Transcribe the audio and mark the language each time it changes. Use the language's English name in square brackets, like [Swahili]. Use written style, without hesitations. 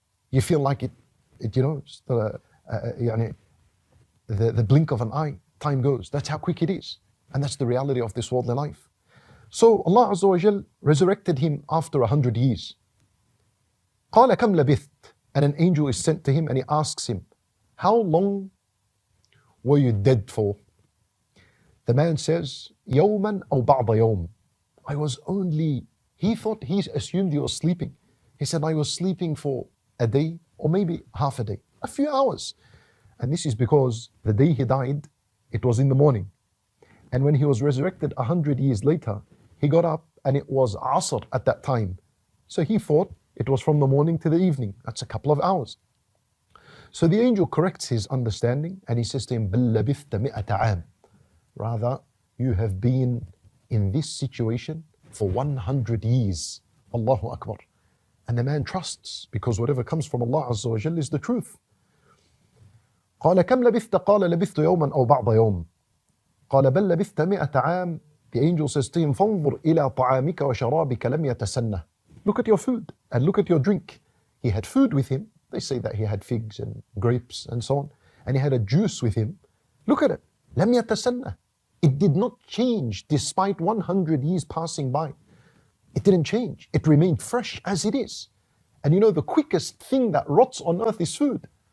[English] You feel like the blink of an eye, time goes. That's how quick it is. And that's the reality of this worldly life. So Allah Azza wa Jal resurrected him after 100 years. [Arabic] قَالَ كَمْ لَبِثْتَ. [English] And an angel is sent to him and he asks him, how long were you dead for? The man says, [Arabic] يَوْمًا أَوْ بَعْضَ يَوْمٍ. [English] He assumed he was sleeping. He said, I was sleeping for a day or maybe half a day, a few hours. And this is because the day he died, it was in the morning. And when he was resurrected 100 years later, he got up and it was asr at that time. So he thought it was from the morning to the evening. That's a couple of hours. So the angel corrects his understanding and he says to him, [Arabic] بَلْ لَبِثْتَ مِئَةَ عَامٍ. [English] Rather, you have been in this situation for 100 years. Allahu Akbar. And the man trusts because whatever comes from Allah Azza wa Jal is the truth. [Arabic] قال كم لبثت قال لبثت يوما أو بعض يوم قال بل لبثت 100 عام. [English] The angel says to him, [Arabic] فانظر إلى طعامك وشرابك لم يتسنه. [English] Look at your food and look at your drink. He had food with him. They say that he had figs and grapes and so on. And he had a juice with him. Look at it. [Arabic] لم يتسنه. [English] It did not change despite 100 years passing by. It didn't change. It remained fresh as it is. And you know, the quickest thing that rots on earth is food.